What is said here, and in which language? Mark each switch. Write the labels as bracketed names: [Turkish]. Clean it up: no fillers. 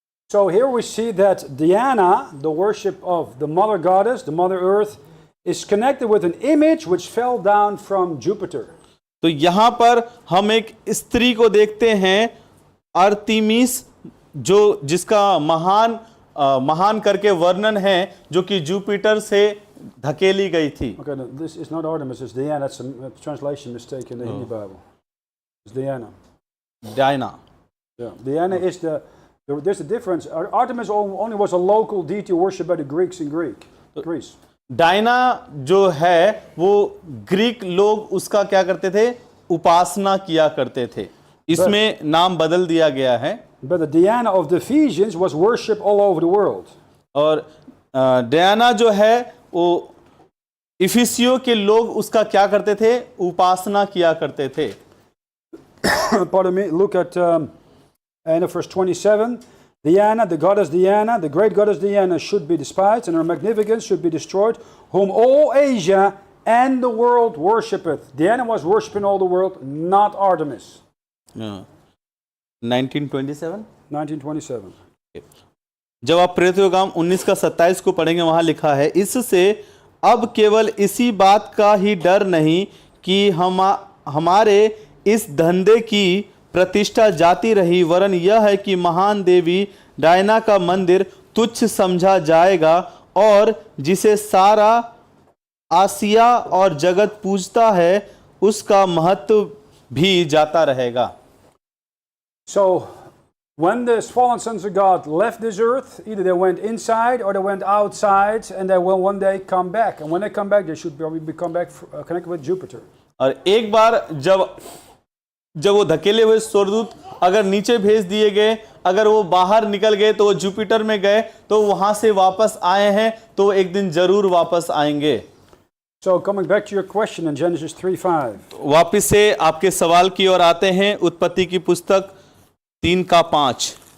[English] So here we see that Diana, the worship of the mother goddess, the mother earth, is connected with an image which fell down from Jupiter. [Hindi] तो यहाँ पर हम एक स्त्री को देखते हैं अरतिमिस, जिसका महान करके वर्णन है, जो कि जुपिटर से धकेली गई थी। [English] Okay, no, this is not Artemis, it's Diana. That's a translation mistake in the Hindi Bible. It's Diana. [Hindi] Diana. [English] Yeah, Diana is there's a difference. Artemis only was a local deity worshipped by the Greeks in Greece. [Hindi] Diana जो है वो Greek लोग उसका क्या करते थे, उपासना किया करते थे। इसमें नाम बदल दिया गया है। [English] But the Diana of the Ephesians was worshipped all over the world. [Hindi] और डायना जो है वो इफिसियों के लोग उसका क्या करते थे, उपासना किया करते थे। [English] Pardon me. Look at end of verse 27. Diana, the goddess Diana, the great goddess Diana, should be despised, and her magnificence should be destroyed, whom all Asia and the world worshipeth. Diana was worshipping all the world, not Artemis. 1927 1927. [Hindi] जब आप प्रेरितों का काम 19 का 27 को पढ़ेंगे वहां लिखा है, इससे अब केवल इसी बात का ही डर नहीं कि हमारे इस धंधे की प्रतिष्ठा जाती रही, वरन यह है कि महान देवी डायना का मंदिर तुच्छ समझा जाएगा और जिसे सारा आसिया और जगत पूजता है उसका महत्व भी जाता रहेगा। [English] So, when the fallen sons of God left this earth, either they went inside or they went outside, and they will one day come back. And when they come back, they should probably come back connected with Jupiter. [Hindi] और एक बार जब वो धकेले हुए स्वर्गदूत अगर नीचे भेज दिए गए, अगर वो बाहर निकल गए तो वो जुपिटर में गए, तो वहां से वापस आए हैं तो एक दिन जरूर वापस आएंगे। [English] So coming back to your question in Genesis 3:5. [Hindi] वापस से आपके सवाल की ओर आते हैं, उत्पत्ति की पुस्तक 3 का 5।